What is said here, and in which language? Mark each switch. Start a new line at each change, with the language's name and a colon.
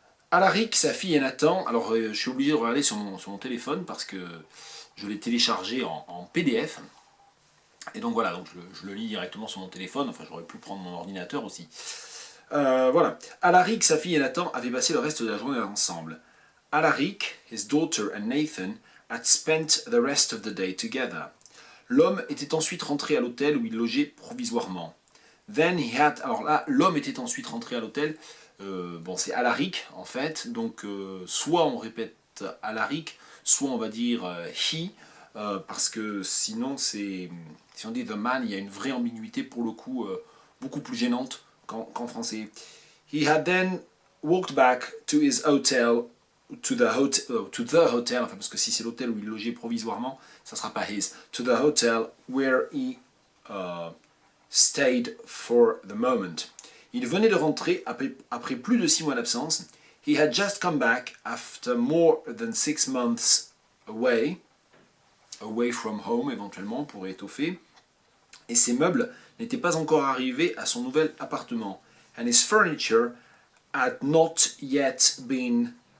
French: Alaric, sa fille et Nathan, alors je suis obligé de regarder sur mon téléphone parce que je l'ai téléchargé en PDF. Et donc voilà, donc je le lis directement sur mon téléphone, enfin j'aurais pu prendre mon ordinateur aussi. Voilà. Alaric, sa fille et Nathan avaient passé le reste de la journée ensemble.
English: Alaric, his daughter and Nathan had spent the rest of the day together.
French: L'homme était ensuite rentré à l'hôtel où il logeait provisoirement.
English: Then he had...
French: Alors là, l'homme était ensuite rentré à l'hôtel. Bon, c'est Alaric en fait. Donc, soit on répète Alaric, soit on va dire he, parce que sinon, c'est... Si on dit
English: the man,
French: il y a une vraie ambiguïté pour le coup, beaucoup plus gênante qu'en français.
English: He had then walked back to his hotel, to the hotel,
French: enfin parce que si c'est l'hôtel où il logeait provisoirement, ça sera pas his,
English: to the hotel where he stayed for the moment.
French: Il venait de rentrer après plus de 6 mois d'absence.
English: He had just come back after more than 6 months away from home
French: éventuellement pour étoffer. Et ses meubles n'étaient pas encore arrivés à son nouvel appartement.
English: And his furniture had not yet been...